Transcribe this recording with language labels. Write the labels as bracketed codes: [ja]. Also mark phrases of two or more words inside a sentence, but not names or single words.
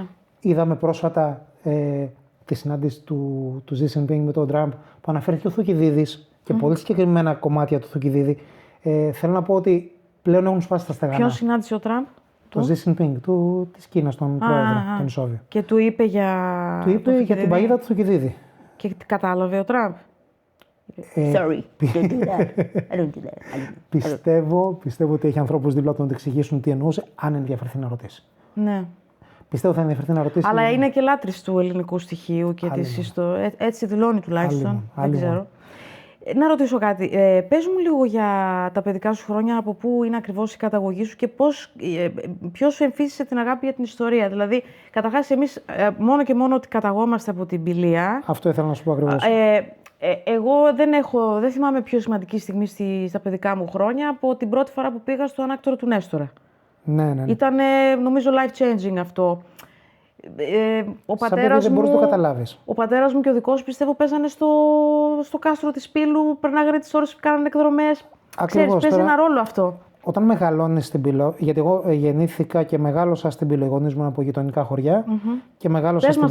[el] Είδαμε πρόσφατα τη συνάντηση του Xi Jinping με τον Τραμπ που αναφέρθηκε ο Θουκυδίδης και πολύ συγκεκριμένα κομμάτια του Θουκυδίδη. Θέλω να πω ότι πλέον έχουν σπάσει τα στεγανά. Ποιον συνάντησε ο Τραμπ? Το Xi Jinping της Κίνας, τον πρόεδρο, τον Ισόβιο. Και του είπε για την παγίδα του Θουκυδίδη. Και κατάλαβε ο Τραμπ? [en] Sorry, don't do that. I don't do that. [el] Πιστεύω ότι έχει ανθρώπους δίπλα του να του εξηγήσουν τι εννοούσε, αν ενδιαφερθεί να ρωτήσει. Ναι. Πιστεύω θα ενδιαφερθεί να ρωτήσει. Αλλά είναι και λάτρης του ελληνικού στοιχείου και της ιστορίας. Έτσι δηλώνει τουλάχιστον. Δεν ξέρω. Να ρωτήσω κάτι. Πες μου λίγο για τα παιδικά σου χρόνια, από πού είναι ακριβώς η καταγωγή σου και ποιος σου εμφύσισε την αγάπη για την ιστορία. Δηλαδή, καταρχάς, εμείς μόνο και μόνο ότι καταγόμαστε από την Πηλία. Αυτό ήθελα να σου πω ακριβώς. Εγώ δεν θυμάμαι πιο σημαντική στιγμή στα παιδικά μου χρόνια από την πρώτη φορά που πήγα στο ανάκτορο του Νέστορα. Ναι. Ήταν, νομίζω, life-changing αυτό. Ο πατέρας δεν μπορείς να το καταλάβεις. Ο πατέρας μου και ο δικός, πιστεύω, παίζανε στο κάστρο της Πύλου, περνάγανε τις ώρες που κάνανε εκδρομές. Ξέρεις, παίζει ένα ρόλο αυτό. Όταν μεγαλώνεις στην Πύλο, γιατί εγώ γεννήθηκα και μεγάλωσα στην Πύλο, οι γονείς μου από γειτονικά χωριά και μεγάλωσα στην Πύλο.